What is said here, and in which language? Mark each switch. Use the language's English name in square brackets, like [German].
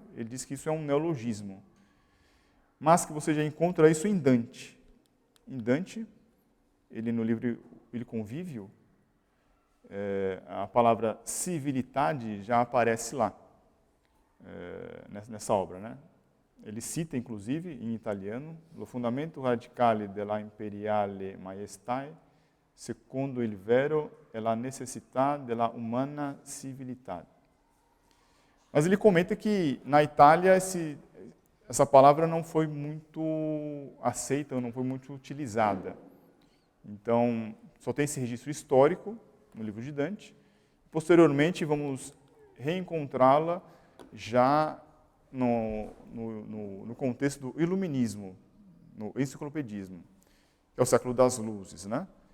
[Portuguese] Ele diz que isso é um neologismo, mas que você já encontra isso em Dante. Em Dante, ele no livro Il Convívio, a palavra civilidade já aparece lá, nessa obra, né? Ele cita, inclusive, em italiano, [Italian] lo fondamento radicale della imperiale maestà, secondo il vero, è la necessità della umana civiltà. [Portuguese] Mas ele comenta que, na Itália, essa palavra não foi muito aceita, não foi muito utilizada. Então, só tem esse registro histórico no livro de Dante. Posteriormente, vamos reencontrá-la já no contexto do iluminismo, no enciclopedismo, que é o século das luzes, né?